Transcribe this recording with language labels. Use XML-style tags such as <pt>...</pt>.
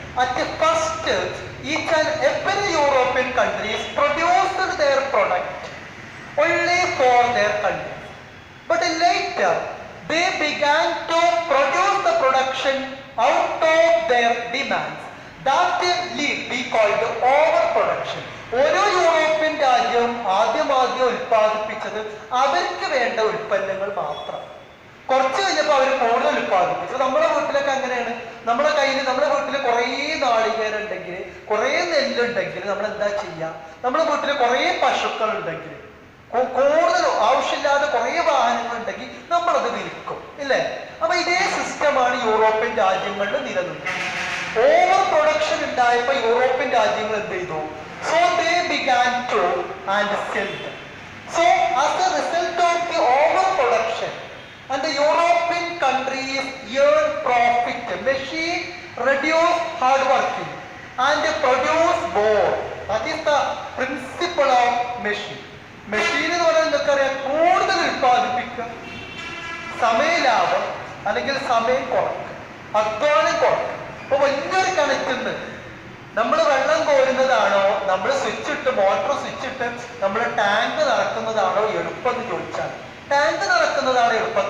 <en>At the first, each and every European countries produced their product only for their country. But later, they began to produce the production out of their demands. That we called overproduction.</en> <ml>ഓരോ European രാജ്യവും ആദ്യം ഉൽപ്പാദിപ്പിച്ചത് അവർക്ക് വേണ്ട ഉൽപ്പന്നങ്ങൾ മാത്രം. കുറച്ച് കഴിഞ്ഞപ്പോൾ അവർ കൂടുതൽ ഉൽപ്പാദിപ്പിച്ചു. നമ്മുടെ വീട്ടിലൊക്കെ അങ്ങനെയാണ്. നമ്മുടെ വീട്ടിൽ കുറേ നാളികേരം ഉണ്ടെങ്കിൽ, കുറേ നെല്ലുണ്ടെങ്കിൽ നമ്മൾ എന്താ ചെയ്യുക? നമ്മുടെ വീട്ടിൽ കുറേ പശുക്കൾ ഉണ്ടെങ്കിൽ, കൂടുതൽ ആവശ്യമില്ലാതെ കുറേ വാഹനങ്ങൾ ഉണ്ടെങ്കിൽ നമ്മളത് വിൽക്കും, ഇല്ലേ? അപ്പൊ ഇതേ സിസ്റ്റമാണ് യൂറോപ്യൻ രാജ്യങ്ങളിൽ നിലനിന്നത്. ഓവർ പ്രൊഡക്ഷൻ ഉണ്ടായപ്പോൾ യൂറോപ്യൻ രാജ്യങ്ങൾ എന്ത് ചെയ്തു?</ml> <en>So they began to and sell them. So as a result of the overproduction, and the European countries earn profit, machine reduce hard working and produce more. That is the principle of machine.</en> <ml>Machine എന്ന് പറഞ്ഞാൽ നിങ്ങൾക്കറിയാം കൂടുതൽ ഉൽപ്പാദിപ്പിക്കുക, സമയലാഭം അല്ലെങ്കിൽ സമയം കുറയ്ക്കുക, അധ്വാനം കുറയ്ക്കുക. അപ്പൊ വലിയൊരു കണക്റ്റുണ്ട്. നമ്മൾ വെള്ളം കോരുന്നതാണോ, നമ്മൾ സ്വിച്ച് ഇട്ട് മോട്ടോർ സ്വിച്ച് ഇട്ട് നമ്മൾ ടാങ്ക് നടക്കുന്നതാണോ എളുപ്പം എന്ന് ചോദിച്ചാൽ ടാങ്ക് നടക്കുന്നതാണ് എളുപ്പം.</ml>